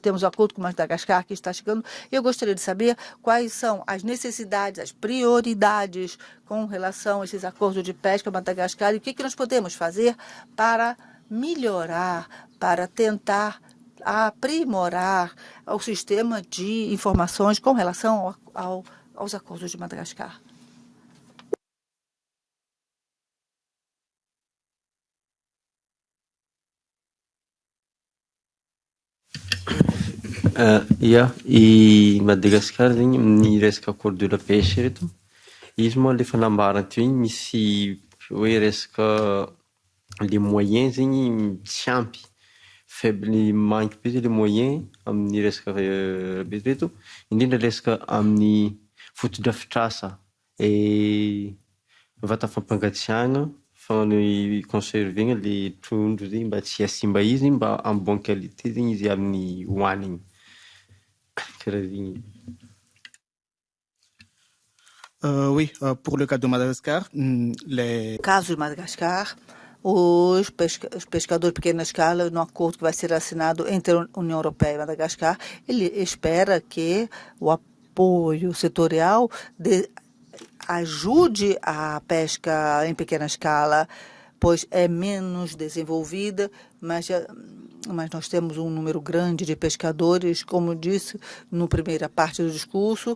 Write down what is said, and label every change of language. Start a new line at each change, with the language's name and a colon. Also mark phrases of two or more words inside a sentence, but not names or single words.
Portuguese: Temos o acordo com Madagascar que está chegando. Eu gostaria de saber quais são as necessidades, as prioridades com relação a esses acordos de pesca Madagascar e o que nós podemos fazer para melhorar, para tentar aprimorar o sistema de informações com relação aos acordos de Madagascar.
Malagasy: I Madagasikara zegny amin'ny resaka
French: accord de la pêche
Malagasy: reto, izy moa le fanambarana teo igny misy hoe resaka
French: les moyens
Malagasy: zegny tsy ampy,
French: faible manque
Malagasy: be zay
French: le moyen
Malagasy: amin'ny resaka be reto, indrindra resaka amin'ny fotodrafitrasa vata fampangatsiahana ny conservena le trondro zegny mba tsy hasimba izy mba
French: en bonne qualité
Malagasy: zegny izy amin'ny hoanigny.
French: Oui, pour le cas de Madagascar, les...
Portuguese: Caso de Madagascar, os pescadores de pequena escala, no acordo que vai ser assinado entre a União Europeia e Madagascar, ele espera que o apoio setorial ajude a pesca em pequena escala, pois é menos desenvolvida, mas nós temos um número grande de pescadores, como disse na primeira parte do discurso.